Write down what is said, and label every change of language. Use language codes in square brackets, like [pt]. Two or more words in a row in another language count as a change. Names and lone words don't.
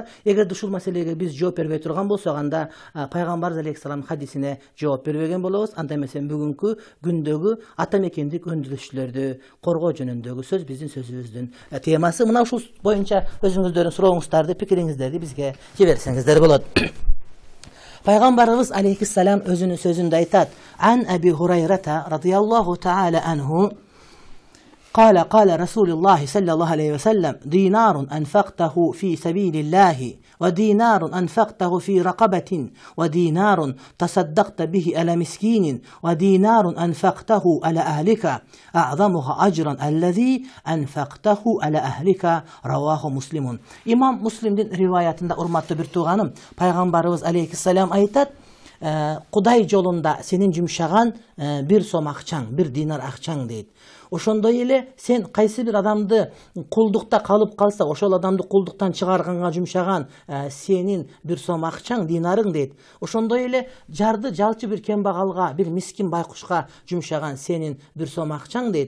[ky] Эгерде ушул маселеге биз жооп бербей турган болсок, анда пайгамбарыбыз алейхиссалам хадисине жооп бербеген болобуз. Анда эмесе бүгүнкү күндөгү ата мекендик өндүрүшчүлөрдү коргоо жөнүндөгү сөз биздин сөзүбүздүн темасы. Мына ушул боюнча өзүңүздөрдүн сурооңуздарды, пикириңиздерди бизге жиберсеңиздер болот. Пайгамбарыбыз алейхиссалам өзүнүн сөзүндө айтат: [ar] عن أبي هريرة رضي الله تعالى عنه قال قال رسول الله صلى الله عليه وسلم دينار أنفقته في سبيل الله ودينار أنفقته في رقبة ودينار تصدقت به على مسكين ودينار أنفقته على أهلك أعظمها أجرا الذي أنفقته على أهلك رواه مسلم. [ky] İmam Müslim'in rivayetinde urmatlı bir tuğanım Peygamberimiz aleyhisselam aytat: Kuday yolunda senin jumşagan bir som akçaң, bir dinar akçaң deyit. Ошондой эле сен кайсы бир адамды кулдукта калып калса, ошол адамды кулдуктан чыгарганга жумшаган сенин бир сом акчаң, динарың дейт. Ошондой эле жарды жалчы бир кембагалга, бир мискин байкушка жумшаган сенин бир сом акчаң дейт.